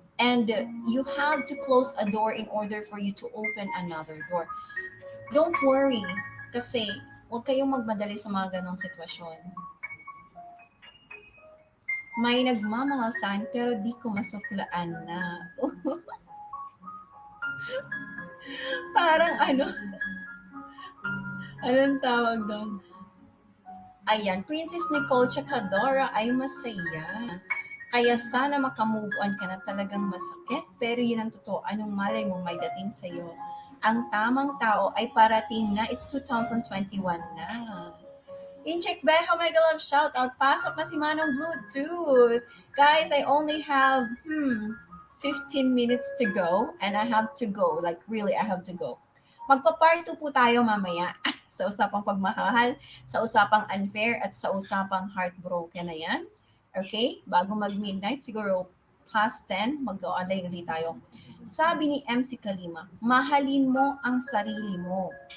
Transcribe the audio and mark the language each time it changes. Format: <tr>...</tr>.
<en>And you have to close a door in order for you to open another door. Don't worry,</en> <tl>kasi huwag kayong magmadali sa mga ganong sitwasyon. May nagmamahal sa akin, pero di ko masuklaan na. Parang anong tawag doon? Ayan, Princess Nicole Chakadora ay masaya. Kaya sana makamove on ka na, talagang masakit. Pero yun ang totoo. Anong malay mo may dating sa'yo? Ang tamang tao ay parating na.</tl> <en>It's 2021 na. Incheck Beho, mega love shout out.</en> <tl>Pasok na si Manong Bluetooth.</tl> <en>Guys, I only have 15 minutes to go. And I have to go. Like really, I have to go.</en> <tl>Magpa-part 2 po tayo mamaya. Sa usapang pagmahal, sa usapang unfair, at sa usapang heartbroken na yan. Okay? Bago mag-midnight, siguro past 10, mag-online ulit tayo. Sabi ni MC Kalima, mahalin mo ang sarili mo.</tl>